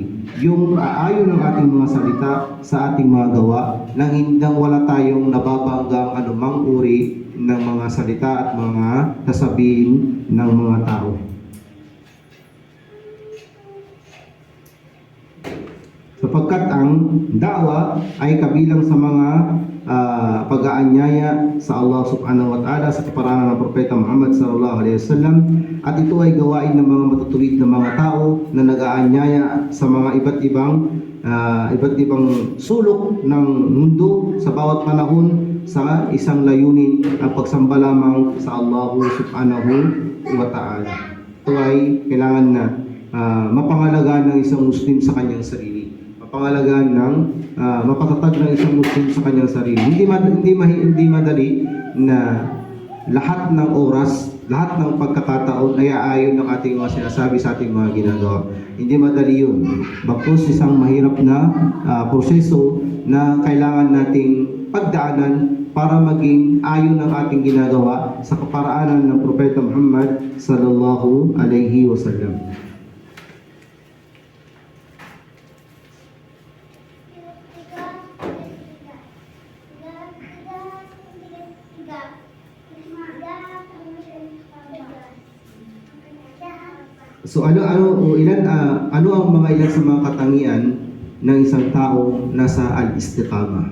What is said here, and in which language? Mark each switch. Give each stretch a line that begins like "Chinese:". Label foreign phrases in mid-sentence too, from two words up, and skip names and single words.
Filipino: Yung aayon ng ating mga salita sa ating mga gawa nang hindang wala tayong nababanggang anumang uri ng mga salita at mga sasabihin ng mga tao. Sapagkat ang da'wa ay kabilang sa mga pag-aanyaya sa Allah
Arabic: سبحانه وتعالى
Filipino: sa kaparanan ng Propeta Muhammad
Arabic: صلى الله عليه وسلم,
Filipino: at ito ay gawain ng mga matutuwid na mga tao na nag-aanyaya sa mga iba't ibang sulok ng mundo sa bawat panahon sa isang layunin, ang pagsamba lamang sa Allah
Arabic: سبحانه وتعالى.
Filipino: Ito ay kailangan na mapangalagaan ng isang Muslim sa kanyang sarili. Pangalagaan ng mapatatag ng isang Muslim sa kanyang sarili. Hindi madali na lahat ng oras, lahat ng pagkakataon ay aayon ng ating mga sinasabi sa ating mga ginagawa. Hindi madali yun. Bakos isang mahirap na proseso na kailangan nating pagdaanan para maging ayon ng ating ginagawa sa kaparaanan ng Propeta Muhammad
Arabic: صلى الله عليه وسلم.
Filipino: So ano ang mga ilan sa mga katangian ng isang tao nasa al-istiqamah?